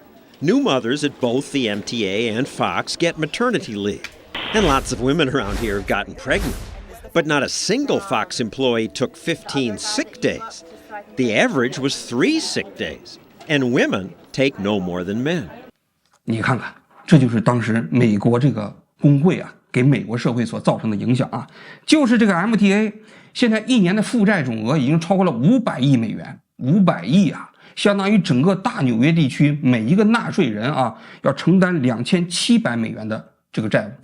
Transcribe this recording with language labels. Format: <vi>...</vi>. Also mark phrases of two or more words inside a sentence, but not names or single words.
<en>New mothers at both the MTA and Fox get maternity leave. And lots of women around here have gotten pregnant. But not a single Fox employee took 15 sick days. The average was 3 sick days. And women take no more than men.</en> <zh>你看看，這就是當時美國這個工會啊給美國社會所造成的影響啊，就是这个 MTA 现在一年的負債總額已經超過了500億美元，500億啊，相當於整個大紐約地區每一個納稅人啊要承擔2700美元的這個債務。</zh>